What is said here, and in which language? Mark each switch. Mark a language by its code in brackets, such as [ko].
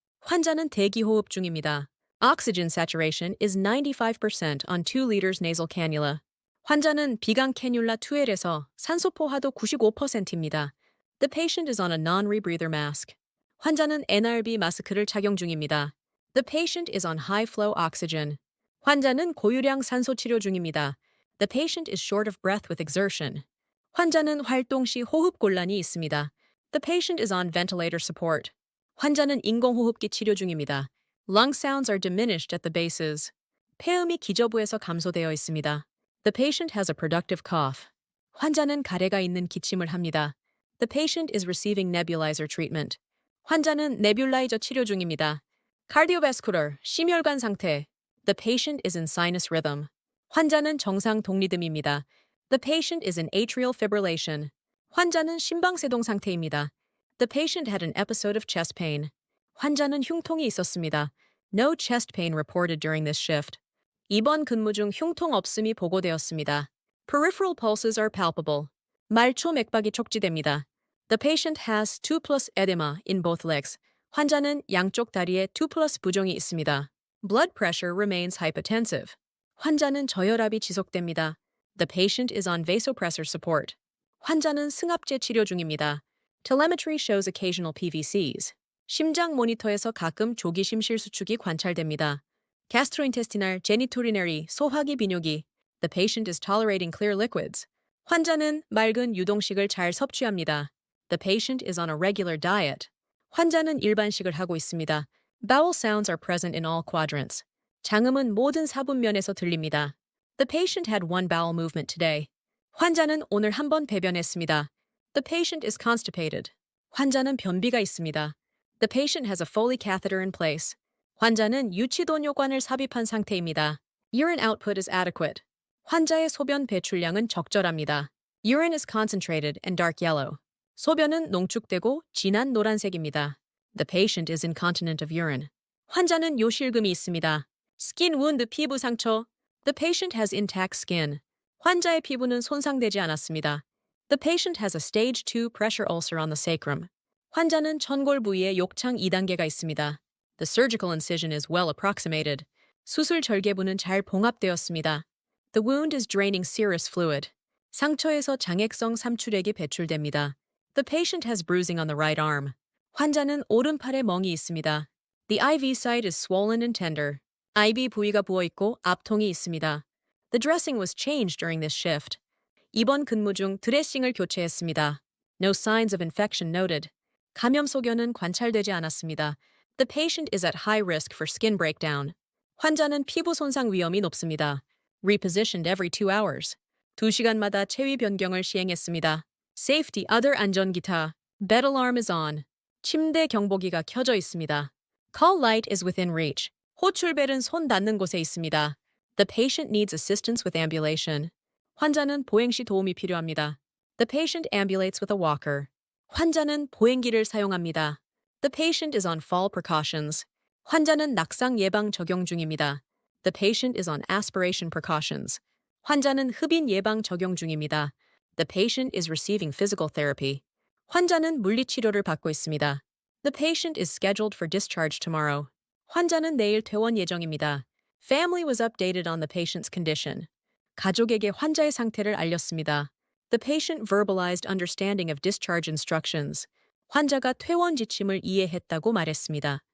[ko] 환자는 대기 호흡 중입니다. [en] Oxygen saturation is 95% on 2 liters nasal cannula. [ko] 환자는 비강 캐뉼라 2L에서 산소 포화도 95%입니다. [en] The patient is on a non-rebreather mask. [ko] 환자는 NRB 마스크를 착용 중입니다. [en] The patient is on high-flow oxygen. [ko] 환자는 고유량 산소 치료 중입니다. [en] The patient is short of breath with exertion. [ko] 환자는 활동 시 호흡 곤란이 있습니다. [en] The patient is on ventilator support. [ko] 환자는 인공호흡기 치료 중입니다. [en] Lung sounds are diminished at the bases. [ko] 폐음이 기저부에서 감소되어 있습니다. [en] The patient has a productive cough. [ko] 환자는 가래가 있는 기침을 합니다. [en] The patient is receiving nebulizer treatment. [ko] 환자는 네뷸라이저 치료 중입니다. Cardiovascular, 심혈관 상태. [en] The patient is in sinus rhythm. [ko] 환자는 정상 동리듬입니다. [en] The patient is in atrial fibrillation. [ko] 환자는 심방세동 상태입니다. [en] The patient had an episode of chest pain. [ko] 환자는 흉통이 있었습니다. [en] No chest pain reported during this shift. [ko] 이번 근무 중 흉통 없음이 보고되었습니다. [en] Peripheral pulses are palpable. [ko] 말초 맥박이 촉지됩니다. [en] The patient has 2 plus edema in both legs. [ko] 환자는 양쪽 다리에 2 plus 부종이 있습니다. [en] Blood pressure remains hypotensive. [ko] 환자는 저혈압이 지속됩니다. [en] The patient is on vasopressor support. [ko] 환자는 승합제 치료 중입니다. [en] Telemetry shows occasional PVCs. [ko] 심장 모니터에서 가끔 조기 심실 수축이 관찰됩니다. [en] Gastrointestinal genitourinary [ko] 소화기 비뇨기. [en] The patient is tolerating clear liquids. [ko] 환자는 맑은 유동식을 잘 섭취합니다. [en] The patient is on a regular diet. [ko] 환자는 일반식을 하고 있습니다. [en] Bowel sounds are present in all quadrants. [ko] 장음은 모든 사분면에서 들립니다. [en] The patient had one bowel movement today. [ko] 환자는 오늘 한 번 배변했습니다. [en] The patient is constipated. [ko] 환자는 변비가 있습니다. [en] The patient has a Foley catheter in place. [ko] 환자는 유치도뇨관을 삽입한 상태입니다. [en] Urine output is adequate. [ko] 환자의 소변 배출량은 적절합니다. [en] Urine is concentrated and dark yellow. [ko] 소변은 농축되고 진한 노란색입니다. [en] The patient is incontinent of urine. [ko] 환자는 요실금이 있습니다. [en] Skin wound [ko] 피부 상처. [en] The patient has intact skin. [ko] 환자의 피부는 손상되지 않았습니다. [en] The patient has a stage 2 pressure ulcer on the sacrum. [ko] 환자는 천골 부위에 욕창 2단계가 있습니다. [en] The surgical incision is well approximated. [ko] 수술 절개부는 잘 봉합되었습니다. [en] The wound is draining serous fluid. [ko] 상처에서 장액성 삼출액이 배출됩니다. [en] The patient has bruising on the right arm. [ko] 환자는 오른팔에 멍이 있습니다. [en] The IV site is swollen and tender. [ko] IV 부위가 부어있고 압통이 있습니다. [en] The dressing was changed during this shift. [ko] 이번 근무 중 드레싱을 교체했습니다. [en] No signs of infection noted. [ko] 감염 소견은 관찰되지 않았습니다. [en] The patient is at high risk for skin breakdown. [ko] 환자는 피부 손상 위험이 높습니다. [en] Repositioned every 2 hours. [ko] 2시간마다 체위 변경을 시행했습니다. [en] Safety other [ko] 안전기타. [en] Bed alarm is on. [ko] 침대 경보기가 켜져 있습니다. [en] Call light is within reach. [ko] 호출벨은 손 닿는 곳에 있습니다. [en] The patient needs assistance with ambulation. [ko] 환자는 보행시 도움이 필요합니다. [en] The patient ambulates with a walker. [ko] 환자는 보행기를 사용합니다. [en] The patient is on fall precautions. [ko] 환자는 낙상 예방 적용 중입니다. [en] The patient is on aspiration precautions. [ko] 환자는 흡인 예방 적용 중입니다. [en] The patient is receiving physical therapy. [ko] 환자는 물리치료를 받고 있습니다. [en] The patient is scheduled for discharge tomorrow. [ko] 환자는 내일 퇴원 예정입니다. [en] Family was updated on the patient's condition. [ko] 가족에게 환자의 상태를 알렸습니다. [en] The patient verbalized understanding of discharge instructions. [ko] 환자가 퇴원 지침을 이해했다고 말했습니다.